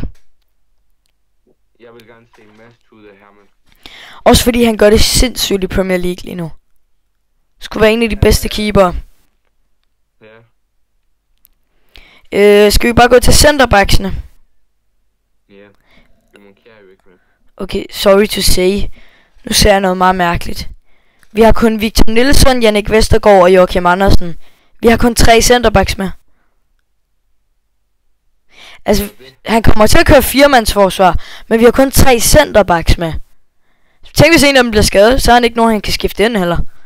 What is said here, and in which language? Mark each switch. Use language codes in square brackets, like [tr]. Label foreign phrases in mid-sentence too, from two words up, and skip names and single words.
[da] Jeg vil gerne se Mads Tude Hermann. Også fordi han gør det sindssygt i Premier League lige nu. Skulle være en af de bedste keeper. Ja. Skal vi bare gå til centerbacksene? Ja. Det monkerer jo ikke med. [en] Okay, sorry to say. [da] Nu ser jeg noget meget mærkeligt. Vi har kun Victor Nielsen, Jannik Vestergaard og Joachim Andersen. Vi har kun 3 centerbacks med. Altså, han kommer til at køre 4-mandsforsvar, men vi har kun 3 centerbacks med. Tænk hvis en af dem bliver skadet, så har han ikke nogen, han kan skifte ind heller.